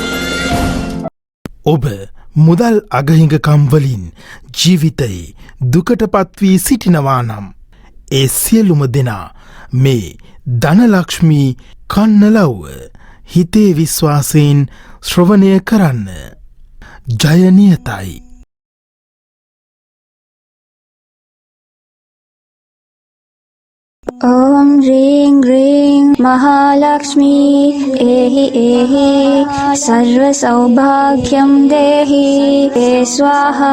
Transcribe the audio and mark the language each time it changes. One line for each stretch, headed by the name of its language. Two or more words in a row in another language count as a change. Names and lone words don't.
Sinhala: ඔබ මුදල් අගහිඟකම් වලින් ජීවිතයේ දුකටපත් වී සිටිනවා නම් ඒ සියලුම දෙනා මේ ධනලක්ෂ්මී කන්නලව්ව හිතේ විශ්වාසයෙන් ශ්‍රවණය කරන්න. ජය නියතයි.
Sanskrit: ओम ह्रीं ग्रीं महालक्ष्मी एहि एहि सर्व सौभाग्यं देहि ते स्वाहा।